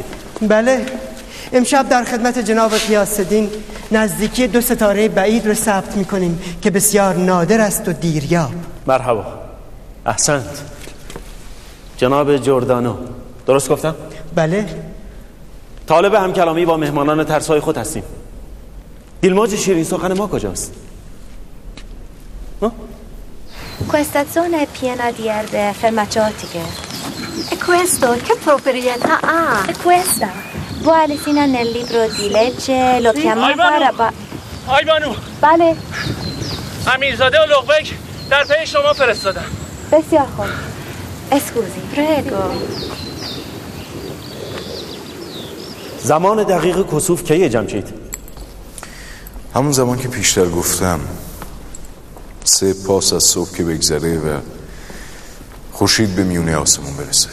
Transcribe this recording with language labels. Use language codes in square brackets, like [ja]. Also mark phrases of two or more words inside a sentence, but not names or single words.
[fa] بله، امشب در خدمت جناب غیاث‌الدین نزدیکی 2 ستاره بعید رو ثبت میکنیم که بسیار نادر است و دیریاب. مرحبا. احسنت. جناب جوردانو، درست گفتم؟ بله. طالب همکلامی با مهمانان ترسای خود هستیم. دیلماج شیرین سخن ما کجاست؟ [it] Questa zona è piena di erbe farmaceutiche. E questo che proprietà ha? E questa? Vualesina nel libro di legge lo chiamava [fa] آیبانو بله امیرزاده و لغبک در پی شما فرستادن. بسیار خوب. [it] scusi prego. [fa] زمان دقیق کسوف کیه جمشید؟ همون زمان که پیشتر گفتم، 3 پاس از صبح که بگذره و خورشید به میونه آسمون برسه.